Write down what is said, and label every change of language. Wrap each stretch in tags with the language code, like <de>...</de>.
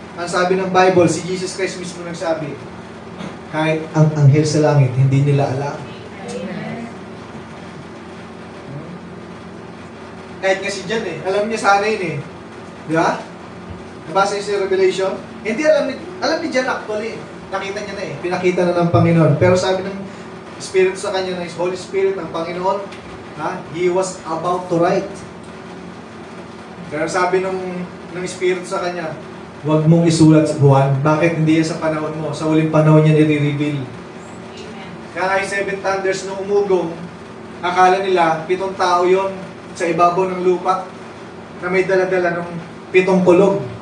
<tl>Ang sabi ng Bible, si Jesus Christ mismo nagsabi, kahit ang anghel sa langit, hindi nila alam. Kahit nga si John alam niya sana yun Di ba? Nabasa niyo sa Revelation? Hindi alam ni John actually. Nakita niya na pinakita na ng Panginoon. Pero sabi ng Spirit sa kanya, ng Holy Spirit ng Panginoon,</tl> <en>He was about to write.</en> <tl>Pero sabi ng Spirit sa kanya, huwag mong isulat sa buwan. Bakit hindi yan sa panahon mo? Sa uling panahon niya nire-reveal. Kaya nga yung 7 thunders na umugong, akala nila 7 tao yon sa ibabaw ng lupa na may dala-dala ng 7 kulog.</tl>